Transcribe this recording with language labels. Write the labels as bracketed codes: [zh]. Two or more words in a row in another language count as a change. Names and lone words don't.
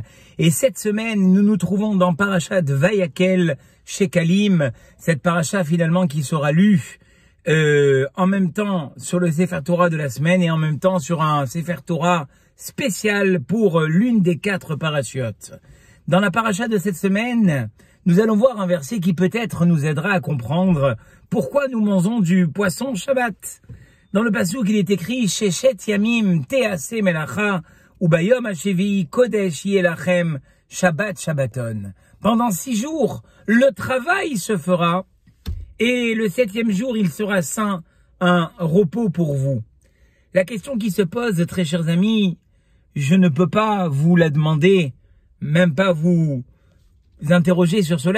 [fr] Et cette semaine, nous nous trouvons dans paracha de Vayakel Shekalim, cette paracha finalement qui sera lue en même temps sur le [he] ספר תורה [fr] de la semaine et en même temps sur un [he] ספר תורה [fr] spécial pour l'une des 4 parachiotes. Dans la paracha de cette semaine, nous allons voir un verset qui peut-être nous aidera à comprendre pourquoi nous mangeons du poisson Shabbat. Dans le passouk, il est écrit « [he] ששת ימים תעשה מלאכה וביום השביעי קודש יהיה לכם שבת שבתון [fr] » Pendant 6 jours, le travail se fera et le 7e jour, il sera saint, un repos pour vous. La question qui se pose, très chers amis, je ne peux pas vous la demander, même pas vous interroger sur cela.